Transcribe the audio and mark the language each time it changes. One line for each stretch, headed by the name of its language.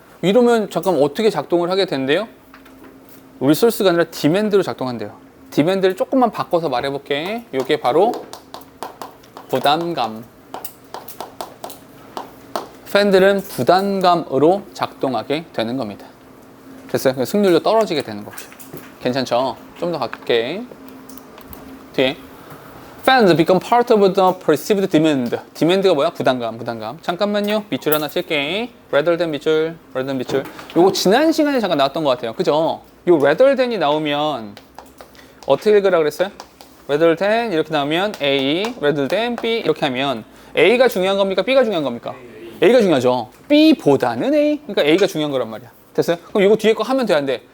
Korean: 이러면 잠깐 어떻게 작동을 하게 된대요? 리소스가 아니라 디맨드로 작동한대요. 디맨드를 조금만 바꿔서 말해볼게. 이게 바로 부담감. 팬들은 부담감으로 작동하게 되는 겁니다. 됐어요? 승률도 떨어지게 되는 거죠. 괜찮죠? 좀 더 갈게. 뒤에
English: Fans become part of the perceived demand.
Korean: demand가 뭐야? 부담감. 잠깐만요. 밑줄 하나 칠게.
English: rather than
Korean: 밑줄. 요거 지난 시간에 잠깐 나왔던 것 같아요. 그죠? 요
English: rather than
Korean: 이 나오면 어떻게 읽으라 그랬어요?
English: rather than
Korean: 이렇게 나오면
English: A, rather than B
Korean: 이렇게 하면 A가 중요한 겁니까? B가 중요한 겁니까? A가 중요하죠. B보다는 A. 그러니까 A가 중요한 거란 말이야. 됐어요? 그럼 이거 뒤에 거 하면 돼, 안 돼?